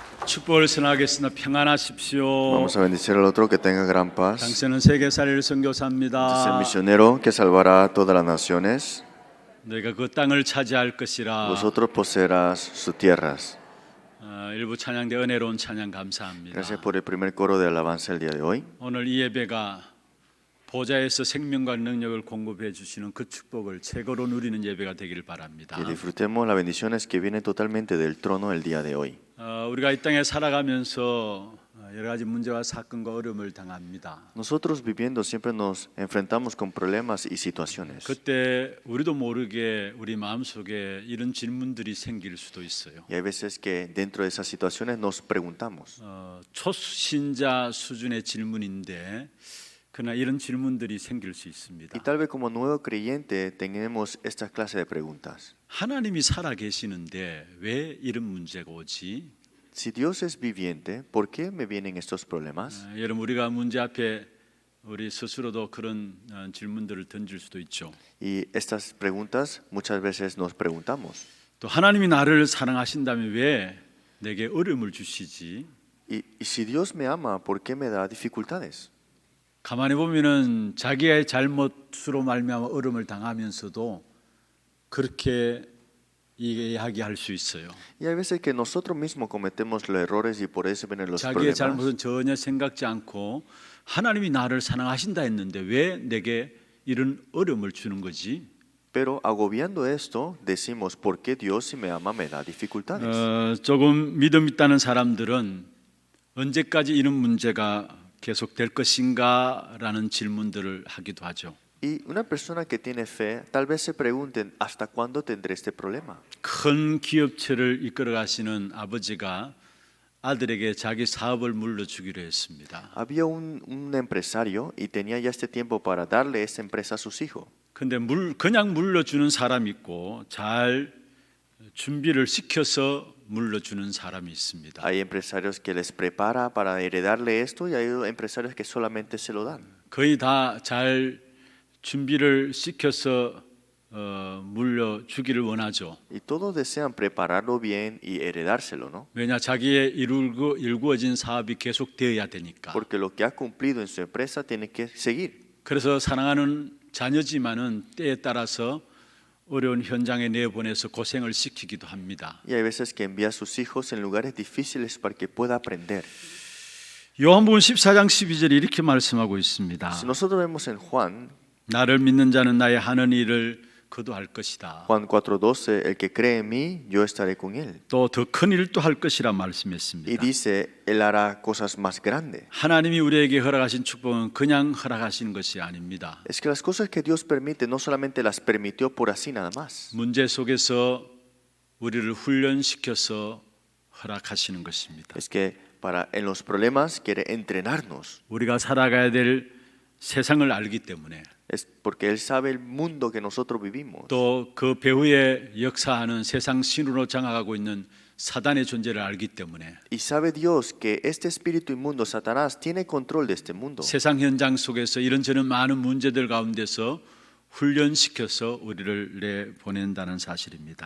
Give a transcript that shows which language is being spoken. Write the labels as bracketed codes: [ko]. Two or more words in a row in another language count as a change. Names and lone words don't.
[ko] 축복을 선하겠습니다. 평안하십시오. [es] Vamos a bendecir al otro, que tenga gran paz. [ko] 당신은 세계 살릴 [es] Este es el [ko] 선교사입니다. [es] misionero que salvará a todas las naciones. [ko] 너희가 그 땅을 차지할 것이라. [es] Vosotros poseerás sus tierras. [ko] 일부 찬양대 은혜로운 찬양 감사합니다. [es] Gracias por el primer coro de alabanza el día de hoy. [ko] 오늘 이 예배가 보좌에서 생명과 능력을 공급해 주시는 그 축복을 최고로 누리는 예배가 되기를 바랍니다. [es] Que disfrutemos las bendiciones que vienen totalmente del trono el día de hoy. [ko] 우리가 이 땅에 살아가면서 여러 가지 문제와 사건과 어려움을 당합니다. [es] Nosotros viviendo siempre nos enfrentamos con problemas y situaciones. [ko] 그때 우리도 모르게 우리 마음속에 이런 질문들이 생길 수도 있어요. [es] Y hay veces que dentro de esas situaciones nos preguntamos. [ko] 초신자 수준의 질문인데 그러나 이런 질문들이 생길 수 있습니다. [es] Y tal vez como nuevo creyente tenemos esta clase de preguntas. [ko] 하나님이 살아 계시는데 왜 이런 문제가 오지? [es] Si Dios es viviente, ¿por qué me vienen estos problemas? [ko] 여러분 우리가 문제 앞에 우리 스스로도 그런 질문들을 던질 수도 있죠. [es] Y estas preguntas muchas veces nos preguntamos. [ko] 또 하나님이 나를 사랑하신다면 왜 내게 어려움을 주시지? [es] Y si Dios me ama, ¿por qué me da dificultades? [ko] 가만히 보면은 자기의 잘못으로 말미암아 어려움을 당하면서도 그렇게 이야기할 수 있어요. [es] Y hay veces que nosotros mismos cometemos los errores y por eso vienen los [ko] 자기의 [es] problemas. [ko] 잘못은 전혀 생각지 않고 하나님이 나를 사랑하신다 했는데 왜 내게 이런 어려움을 주는 거지? [es] Pero agobiando esto, decimos, ¿por qué Dios si me ama me da dificultades? [ko] 조금 믿음 있다는 사람들은 언제까지 이런 문제가 계속될 것인가라는 질문들을 하기도 하죠. [es] Y una persona que tiene fe, tal vez se pregunten, ¿hasta cuándo tendré este problema? [ko] 큰 기업체를 이끌어 가시는 아버지가 아들에게 자기 사업을 물려주기로 했습니다. [es] Había un empresario y tenía ya este tiempo para darle esta empresa a sus hijos. [ko] 근데 그냥 물려주는 사람이 있고 잘 준비를 시켜서 물려주는 사람이 있습니다. [es] Hay empresarios que les prepara para heredarle esto y hay empresarios que solamente se lo dan. [ko] 거의 다 잘 준비를 시켜서 물려주기를 원하죠. [es] Y todos desean prepararlo bien y heredárselo, ¿no? [ko] 왜냐 자기의 이루어진 사업이 계속되어야 되니까. [es] Porque lo que ha cumplido en su empresa tiene que seguir. [ko] 그래서 사랑하는 자녀지만은 때에 따라서 어려운 현장에 내보내서 고생을 시키기도 합니다. [es] Y hay veces que envía a sus hijos en lugares difíciles para que pueda aprender. [ko] 요한복음 14장 12절에 이렇게 말씀하고 있습니다. [es] Si nosotros vemos en Juan [ko] 나를 믿는 자는 나의 하는 일을 그도 할 것이다. [es] 4:12, el que cree en mí, yo estaré con él. [ko] 또 더 큰 일도 할 것이라 [es] Y [ko] 말씀했습니다. [es] dice, él hará cosas más grandes. [ko] 하나님이 우리에게 허락하신 축복은 그냥 허락하신 것이 아닙니다. [es] Es que las cosas que Dios permite no solamente las permitió por así nada más. [ko] 문제 속에서 우리를 훈련시켜서 허락하시는 것입니다. [es] Es que en los problemas quiere entrenarnos. [ko] 우리가 살아가야 될 세상을 알기 때문에 [es] Es porque Él sabe el mundo que nosotros vivimos. [ko] 또 그 배후에 역사하는 세상 신으로 장악하고 있는 사단의 존재를 알기 때문에 [es] Y sabe Dios que este espíritu inmundo, Satanás, tiene control de este mundo. [ko] 세상 현장 속에서 이런저런 많은 문제들 가운데서 훈련시켜서 우리를 내보낸다는 사실입니다.